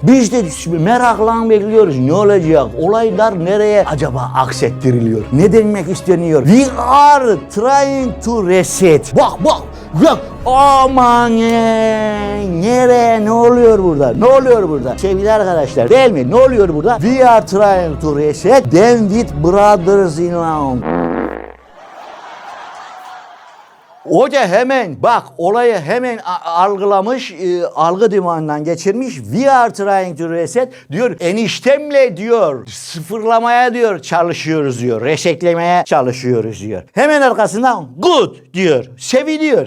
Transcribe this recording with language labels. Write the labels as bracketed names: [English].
[Turkish] Biz de merakla bekliyoruz. Ne olacak? Olaylar nereye acaba aksettiriliyor? Ne demek isteniyor? [English] We are trying to reset. [Turkish] Bak. Aman nereye? Ne oluyor burada? Sevgili arkadaşlar değil mi? Ne oluyor burada? [English] We are trying to reset. Then with brothers in law. [Turkish] Hoca hemen bak olayı hemen algılamış, algı dimağından geçirmiş. [English] We are trying to reset [Turkish] diyor. Eniştemle diyor sıfırlamaya diyor çalışıyoruz diyor. Resetlemeye çalışıyoruz diyor. Hemen arkasından good diyor. Seviniyor.